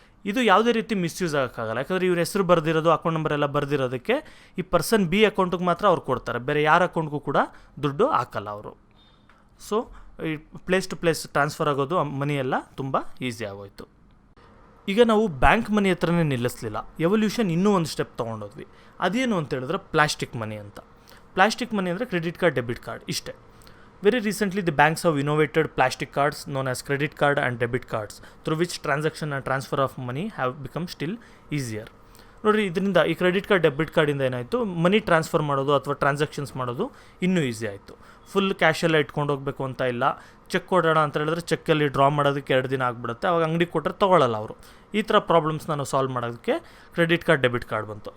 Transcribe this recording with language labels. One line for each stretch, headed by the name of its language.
Kannada: ಇದು ಯಾವುದೇ ರೀತಿ ಮಿಸ್ಯೂಸ್ ಆಗೋಕ್ಕಾಗಲ್ಲ, ಯಾಕಂದರೆ ಇವ್ರ ಹೆಸರು ಬರೆದಿರೋದು, ಅಕೌಂಟ್ ನಂಬರ್ ಎಲ್ಲ ಬರೆದಿರೋದಕ್ಕೆ ಈ ಪರ್ಸನ್ ಬಿ ಅಕೌಂಟಿಗೆ ಮಾತ್ರ ಅವ್ರು ಕೊಡ್ತಾರೆ, ಬೇರೆ ಯಾರ ಅಕೌಂಟ್ಗೂ ಕೂಡ ದುಡ್ಡು ಹಾಕಲ್ಲ ಅವರು. ಸೊ ಈ ಪ್ಲೇಸ್ ಟು ಪ್ಲೇಸ್ ಟ್ರಾನ್ಸ್ಫರ್ ಆಗೋದು ಮನಿ ಎಲ್ಲ ತುಂಬ ಈಸಿ ಆಗೋಯ್ತು. ಈಗ ನಾವು ಬ್ಯಾಂಕ್ ಮನಿ ಹತ್ರನೇ ನಿಲ್ಲಿಸಲಿಲ್ಲ, ಎವಲ್ಯೂಷನ್ ಇನ್ನೂ ಒಂದು ಸ್ಟೆಪ್ ತೊಗೊಂಡೋದ್ವಿ. ಅದೇನು ಅಂತ ಹೇಳಿದ್ರೆ ಪ್ಲಾಸ್ಟಿಕ್ ಮನಿ ಅಂತ. ಪ್ಲಾಸ್ಟಿಕ್ ಮನಿ ಅಂದರೆ ಕ್ರೆಡಿಟ್ ಕಾರ್ಡ್, ಡೆಬಿಟ್ ಕಾರ್ಡ್ ಇಷ್ಟೇ.
English: Very recently, the banks have innovated plastic cards known as credit card and debit cards, through which transaction and transfer of money have become still easier.
Kannada: ನೋಡಿರಿ, ಇದರಿಂದ ಈ credit card, debit ಕಾರ್ಡಿಂದ ಏನಾಯಿತು, money transfer ಮಾಡೋದು ಅಥವಾ transactions ಮಾಡೋದು ಇನ್ನೂ easy ಆಯಿತು. ಫುಲ್ ಕ್ಯಾಶೆಲ್ಲ ಇಟ್ಕೊಂಡು ಹೋಗಬೇಕು ಅಂತ ಇಲ್ಲ. ಚೆಕ್ ಕೊಡೋಣ ಅಂತ ಹೇಳಿದ್ರೆ ಚೆಕ್ಕಲ್ಲಿ ಡ್ರಾ ಮಾಡೋದಕ್ಕೆ 2 ದಿನ ಆಗಿಬಿಡುತ್ತೆ, ಅವಾಗ ಅಂಗಡಿ ಕೊಟ್ಟರೆ ತೊಗೊಳ್ಳಲ್ಲ ಅವರು. ಈ ಥರ ಪ್ರಾಬ್ಲಮ್ಸ್ನ ನಾವು ಸಾಲ್ವ್ ಮಾಡೋದಕ್ಕೆ ಕ್ರೆಡಿಟ್ ಕಾರ್ಡ್, ಡೆಬಿಟ್ ಕಾರ್ಡ್ ಬಂತು.